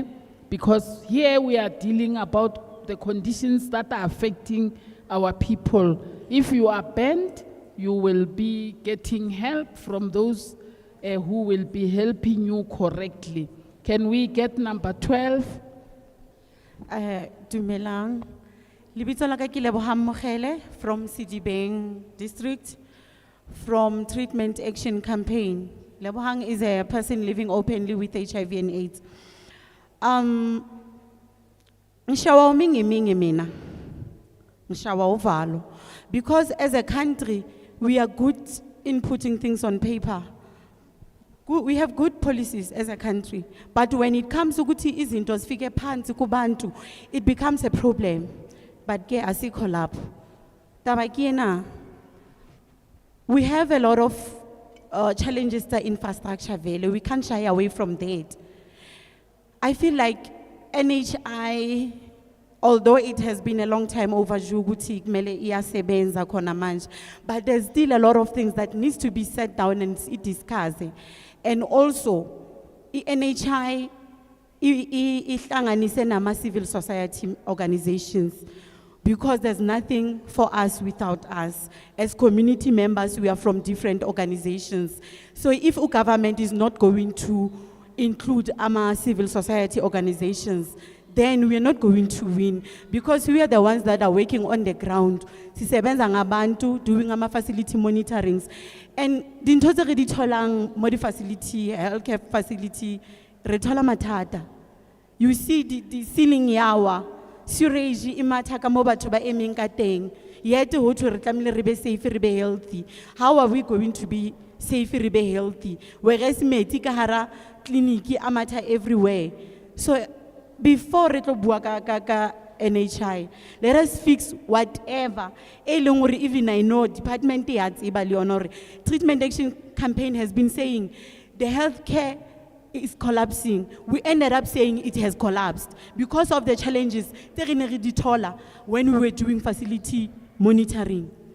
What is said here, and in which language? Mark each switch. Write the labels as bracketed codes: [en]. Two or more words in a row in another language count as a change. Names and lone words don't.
[en] Because here we are dealing about the conditions that are affecting our people. If you are bent, you will be getting help from those who will be helping you correctly. Can we get number 12? [st] Dumelang. Lebitso la ka ke Lebohang Mogele [en] from Sidibeng district, from Treatment Action Campaign. Lebohang is a person living openly with HIV and AIDS. [zu] Ngishawa mingi mina. Ngishawa uvalo. [en] Because as a country, we are good in putting things on paper. We have good policies as a country, but when it comes to [zu] ukuthi izinto zifike phansi kubantu, [en] it becomes a problem. [zu] But ke asikho lapho. [st] Taba ke ena, [en] we have a lot of challenges to infrastructure vele. We can't shy away from that. I feel like NHI, although it has been a long time overdue, [zu] ukuthi kumele iyasebenza khona manje, [en] but there's still a lot of things that needs to be set down and discussed. And also, NHI [zu] ihlanganise nama [en] civil society organizations, because there's nothing for us without us. As community members, we are from different organizations. So if our government is not going to include our civil society organizations, then we are not going to win, because we are the ones that are working on the ground. [zu] Sisebenza ngabantu, [en] doing ama facility monitorings. [st] And dintho tse re di tholang mo di facility, [en] healthcare facility, [st] re thola mathata. [en] You see the ceiling [st] yawa, sewage imatha ka mo batho ba emeng ka teng. Yet ho thwe re tlamehile re be safe, re be healthy. [en] How are we going to be safe, [st] re be healthy? Whereas metsi ka hara clinic amatha everywhere. [en] So before [st] re tlo bua ka [en] NHI, let us fix whatever. Even I know department Treatment Action Campaign has been saying the healthcare is collapsing. We ended up saying it has collapsed because of the challenges when we were doing facility monitoring.